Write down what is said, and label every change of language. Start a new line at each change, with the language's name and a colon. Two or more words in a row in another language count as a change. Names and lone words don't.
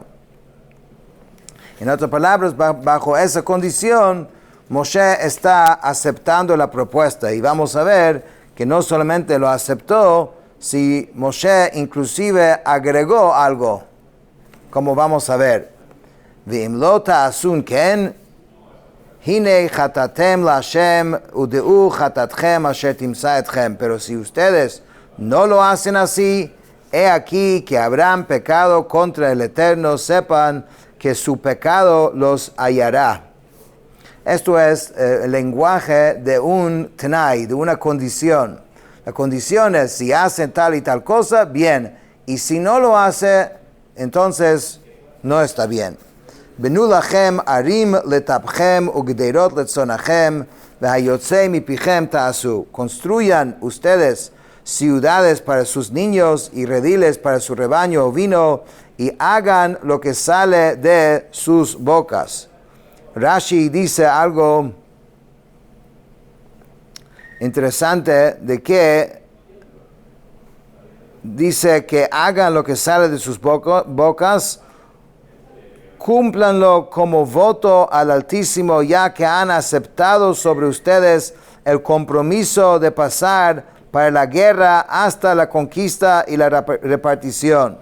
Spanish: En otras palabras, bajo esa condición, Moshe está aceptando la propuesta, y vamos a ver que no solamente lo aceptó, si Moshe inclusive agregó algo, como vamos a ver.
Hebrew: ואם לא תעשון כן הנה חטאתם לה' ודעו חטאתכם אשר תמצא אתכם.
Spanish: Pero si ustedes no lo hacen así, he aquí que habrán pecado contra el Eterno, sepan que su pecado los hallará. Esto es el lenguaje de un tenai, de una condición. La condición es, si hacen tal y tal cosa, bien. Y si no lo hace, entonces no está bien.
Hebrew: בנו לכם ערים לטפכם וגדרת לצנאכם והיצא מפיכם תעשו.
Spanish: Construyan ustedes ciudades para sus niños y rediles para su rebaño ovino, y hagan lo que sale de sus bocas. Rashi dice algo interesante, de que dice que hagan lo que sale de sus bocas, cúmplanlo como voto al Altísimo, ya que han aceptado sobre ustedes el compromiso de pasar para la guerra hasta la conquista y la repartición.